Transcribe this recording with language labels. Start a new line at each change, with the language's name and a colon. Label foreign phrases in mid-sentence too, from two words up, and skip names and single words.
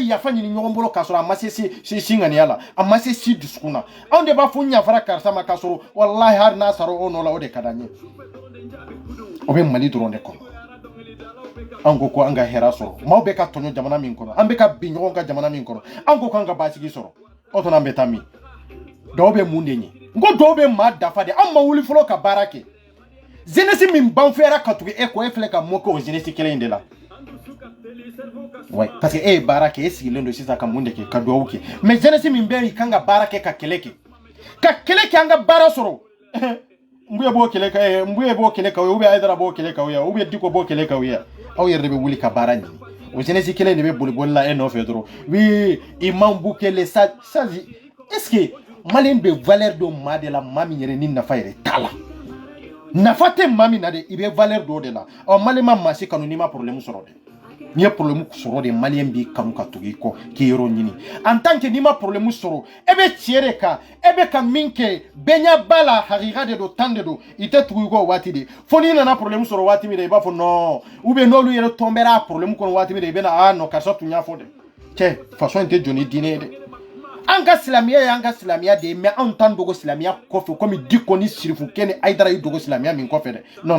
Bambara: yafa ɲini ɲɔgɔn bolo k'a sɔrɔ a ma se si ŋaniya la a ma se si dusukun na anw de b'a fɔ n yafara karisa ma k'a sɔrɔ walahi hali n'a sara o nɔ la o de ka d'an ye o bɛ mali dɔrɔn de kɔnɔ an ko ko an ka hɛrɛ sɔrɔ maaw bɛ ka tɔɲɔ jamana min kɔnɔ an bɛ ka bin ɲɔgɔn ka jamana min kɔnɔ an ko k'an ka basigi sɔrɔ o tuma an bɛ taa min dɔw bɛ mun de ɲɛ n ko dɔw bɛ maa dafa de an ma wuli fɔlɔ ka baara kɛ jeunesse min banfuyara ka tugu e kɔ e filɛ ka mun kɛ o jeunesse kelen in de la ouais
French: parce que
Bambara: e ye baara kɛ e sigilen don sisan ka mun de kɛ ka duwawu kɛ mais jeunesse min bɛ yen kan ka baara kɛ ka kɛlɛ kɛ an ka baara sɔrɔ mbuye b'o kɛlɛ ka ou bien Aïdara b'o kɛlɛ ka
French: ou bien
Bambara: Diko b'o kɛlɛ ka aw yɛrɛ de bɛ wuli ka baara ɲini o jeunesse kelen de bɛ boli la e nɔfɛ dɔrɔn oui Imam Bukele
French: ça est-ce que
Bambara: malien bɛ valeur dɔ maa de la maa min yɛrɛ ni nafa yɛrɛ t'a la nafa tɛ maa min na de i bɛ valeur dɔ de la ɔ malien ma maa si kanu n'i ma problème sɔrɔ de n'i ye problème sɔrɔ de malien b'i kanu ka tugu i kɔ k'i yɔrɔ ɲini
French: en tant que
Bambara: n'i ma problème sɔrɔ e bɛ tiɲɛ de kan e bɛ ka min kɛ bɛnya b'a la hakika de don tan de don i tɛ tugu i kɔ waati de fo n'i nana problème sɔrɔ waati min de i b'a fɔ non
French: ou bien
Bambara: n'olu yɛrɛ tombera a problème kɔnɔ waati min de i bɛ na non karisa tun y'a fɔ de cɛ façon in tɛ jɔ ni diinɛ ye dɛ an ka silamɛya ye an ka silamɛya de ye mais anw t'an dogo silamɛya kɔfɛ komi Diko ni Sirifukɛ ni Aïdara y'i dogo silamɛya min kɔfɛ dɛ